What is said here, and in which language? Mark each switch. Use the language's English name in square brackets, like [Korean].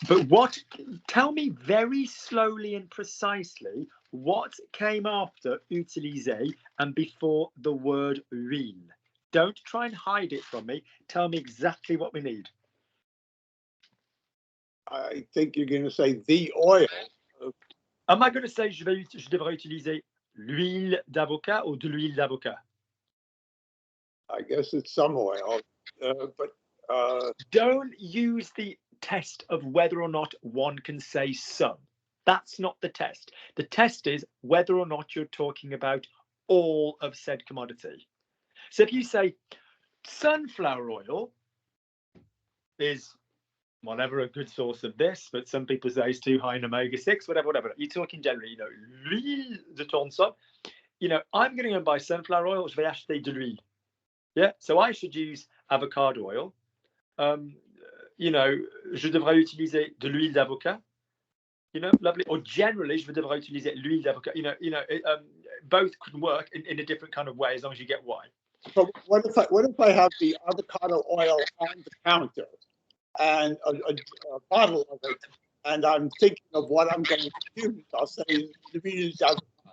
[English] But what, tell me very slowly and precisely what came after utiliser and before the word huile. Don't try and hide it from me. Tell me exactly what we need. I think you're going to say the oil. Am I going to say [French] je devrais utiliser l'huile d'avocat or de l'huile d'avocat? [English] I guess it's some oil, but don't use the test of whether or not one can say some. That's not the test. The test is whether or not you're talking about all of said commodity. So if you say sunflower oil is whatever a good source of this, but some people say it's too high in omega-6, whatever. You're talking generally, [French] l'huile de tournesol. [English] I'm going to go and buy sunflower oil. [French] Je vais acheter de l'huile. [English] Yeah, so I should use avocado oil. [French] Je devrais utiliser de l'huile d'avocat. Lovely. Or generally, je devrais utiliser l'huile d'avocat. [English] Both can work in a different kind of way as long as you get why. But what if I have the avocado oil on the counter and a bottle of it, and I'm thinking of what I'm going to use? I'll say l'huile d'avocat.